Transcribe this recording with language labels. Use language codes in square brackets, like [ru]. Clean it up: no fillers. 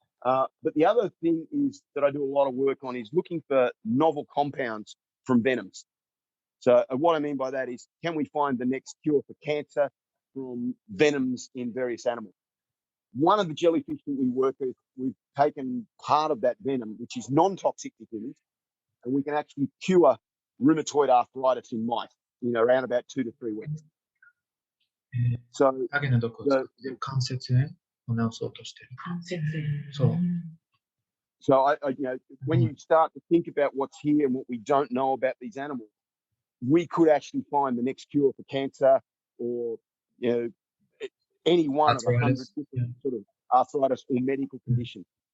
[en] But the other thing is that I do a lot of work on is looking for novel compounds from venoms. So what I mean by that is, can we find the next cure for cancer? from venoms in various animals. One of the jellyfish that we work with, we've taken part of that venom, which is non-toxic to humans, and we can actually cure rheumatoid arthritis in mice in around about 2 to 3 weeks. So [ja] 影の毒を使って関節炎を治そうとしてる。関節そう。 [en] So when you start to think about what's here and what we don't know about these animals, we could actually find the next cure for cancer or any one of 100 different sort of arthritis or medical conditions.